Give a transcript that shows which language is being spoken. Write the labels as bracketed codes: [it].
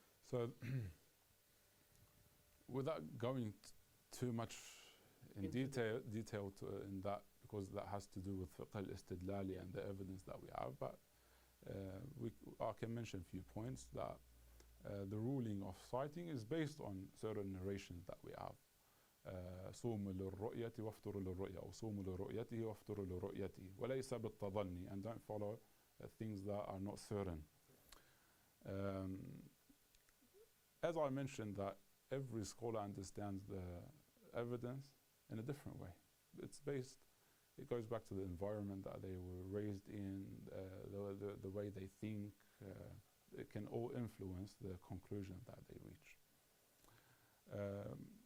[en] So, without going too much in detail in that, because that has to do with fiqh al-istidlali and the evidence that we have, but I can mention a few points that the ruling of citing is based on certain narrations that we have. [ar] صوموا للرؤية وافطروا للرؤية أو صوموا لرؤيته وافطروا لرؤيته وليس بالتظني, [en] and don't follow things that are not certain. As I mentioned, that every scholar understands the evidence in a different way. It goes back to the environment that they were raised in, the way they think. It can all influence the conclusion that they reach.